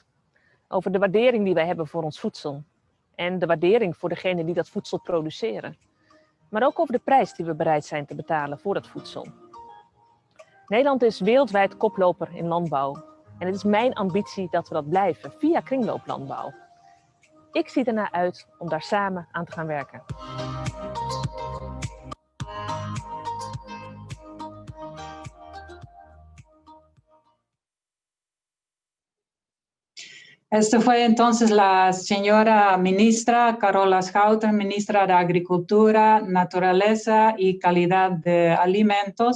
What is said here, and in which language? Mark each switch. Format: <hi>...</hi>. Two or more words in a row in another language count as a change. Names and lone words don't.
<nl>Over de waardering die wij hebben voor ons voedsel. En de waardering voor degenen die dat voedsel produceren. Maar ook over de prijs die we bereid zijn te betalen voor dat voedsel. Nederland is wereldwijd koploper in landbouw. En het is mijn ambitie dat we dat blijven, via kringlooplandbouw. Ik zie ernaar uit om daar samen aan te gaan werken.</nl> <es>Esta fue entonces la señora ministra Carola Schouten, ministra de Agricultura, Naturaleza y Calidad de Alimentos.</es>